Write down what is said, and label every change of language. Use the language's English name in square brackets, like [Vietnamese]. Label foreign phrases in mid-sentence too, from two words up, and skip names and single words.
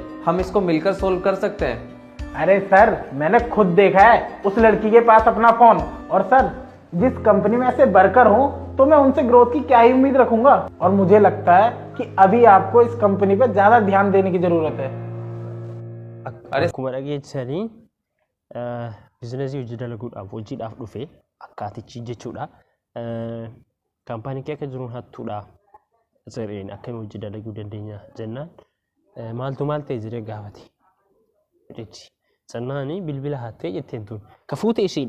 [Hindi] हम इसको मिलकर सोल्व कर सकते हैं। अरे सर, मैंने खुद देखा है उस लड़की के पास अपना फोन। और सर, जिस कंपनी में ऐसे वर्कर हूँ तो मैं उनसे ग्रोथ की क्या ही उम्मीद रखूंगा। और मुझे लगता है कि अभी आपको इस कंपनी पे ज्यादा ध्यान देने की जरूरत है। [Oromo] अरे akkuma dhageessanii biizinasii hojii dalaguudhaaf hojiidhaaf dhufe akkaatichi jechuudha. Kaampaanii kee akka jiruun hattuudha. Sireen akkamiin hojii dalaguu dandeenya jennaan maaltu maal ta'e jedhee gaafate. Jechi sannaanii bilbila hattee jetteen tun ka fuute ishiidha.